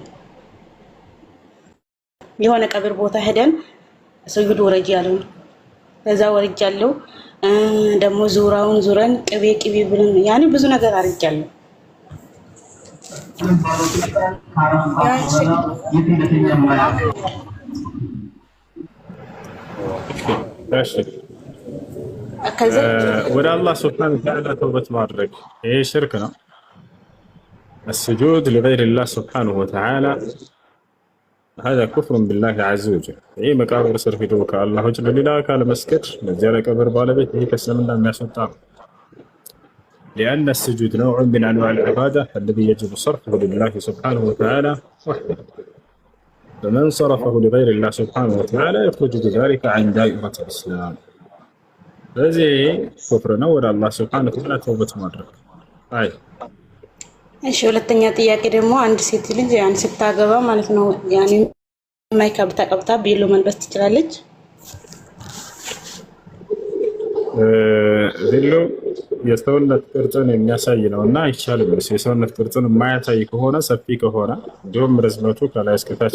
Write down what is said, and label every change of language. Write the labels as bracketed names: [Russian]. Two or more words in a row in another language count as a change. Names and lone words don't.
[Amharic] የሆነ ቀብር ቦታ ሄደን ሰግዱ ወረጅ ያለው ከዛ ወርጃለሁ። ደግሞ ዙራውን ዙረን ቅቤ ብለን ያኔ ብዙ ነገር አድርጃለሁ። ወደ አላህ ሱብሓነሁ ወተዓላ ተውበት ማድረግ ይሄ ሽርክ ነው። [Arabic] السجود لغير الله سبحانه وتعالى هذا كفر بالله عز وجل. [Amharic] ይሄ መቃብር ስር ሄዶ ከአላህ ውጭ ለሌላ አካል መስገድ ለዚያ ለቀብር ባለቤት ይሄ ከእስልምና የሚያስወጣ ነው። [Arabic] لأن السجود نوع من أنواع العبادة الذي يجب صرفه لله سبحانه وتعالى وحده. فمن صرفه لغير الله سبحانه وتعالى يخرج بذلك عن دائرة الإسلام. [Amharic] በዚህ ኩፍር ነው። ወደ አላህ [Arabic] سبحانه وتعالى [Amharic] ተውበት ማድረግ። አይ እሺ፣ ሁለተኛ ጥያቄ ደግሞ አንድ ሴት ልጅ ያን ስታገባ ማለት ነው ያኔ ማይካብ ተቀብታ ቤሎ መልበስ ትችላለች? ቤሎ የሰውነት ቅርጽን የሚያሳይ ነው እና አይቻልም። የሰውነት ቅርጽን የማያሳይ ከሆነ ሰፊ ከሆነ እንዲሁም ርዝመቱ ከላይ እስከታች